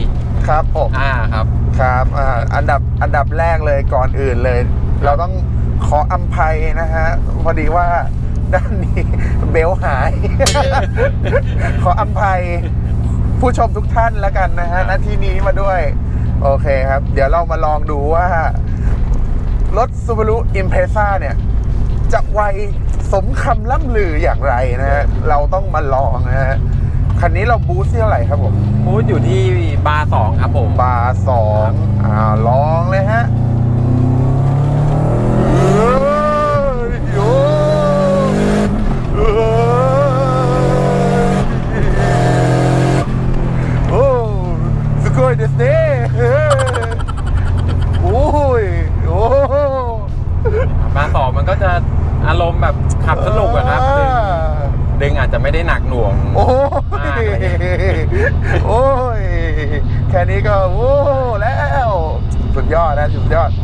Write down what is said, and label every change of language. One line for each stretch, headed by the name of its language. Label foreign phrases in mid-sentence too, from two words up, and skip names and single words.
Thai: ครับผมครับอันดับแรกเลยก่อนอื่นเลยเราต้องขออภัยนะฮะพอดีว่าด้านนี้เบลหาย ขออภัยผู้ชมทุกท่านแล้วกันนะฮะณที่นี้มาด้วยโอเคครับเดี๋ยวเรามาลองดูว่ารถ Subaru Impreza เนี่ยจะไวสมคำล่ำลืออย่างไรนะฮะเราต้องมาลองนะฮะคันนี้เราบูสต์ที่เท่าไหร่ครับผม บูสต์อยู่ที่บาร์2ครับผม บาร์2ลองเลยฮะ
Japanese: すごいですね
Thai: โอ้ย บาร์2มันก็จะอารมณ์แบบขับสนุกอะครับดึงอาจจะไม่ได้หนักหน่วง โอ้ยแค่นี้ก็โอ้แล้วสุดยอดนะสุดยอด